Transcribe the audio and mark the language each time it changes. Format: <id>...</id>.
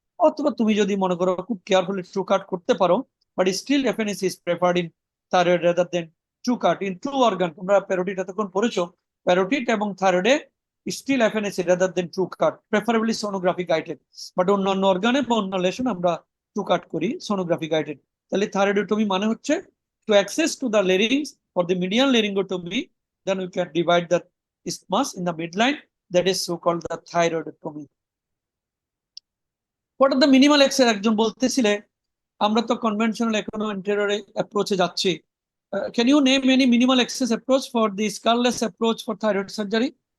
<bn>অথবা তুমি যদি মনে করো খুব</bn> <en>carefully tru cut</en> <bn>করতে পারো,</bn> <en>But still FNAC is preferred in thyroid rather than tru cut in true organ.</en> <bn>তোমরা প্যারোটিড এতক্ষণ পড়েছো, প্যারোটিড এবং থাইরয়েডে</bn> <en>Still FNAC rather than tru cut, preferably sonography guided.</en> <bn>But অন্যান্য অর্গানে বা অন্য লেশন আমরা ট্রু কাট করি, সোনোগ্রাফি গাইডেড। তাহলে থাইরয়েডোটমি মানে হচ্ছে</bn> <en>to access to the larynx for the median laryngotomy, then we can divide the isthmus in the midline, that is so called the thyroidotomy. What are the minimal access?</en> <bn>একজন বলতেছিলে আমরা তো conventional এখনো anterior approach যাচ্ছি।</bn> <en>Can you name any minimal access approach for the scarless approach for thyroid surgery?</en>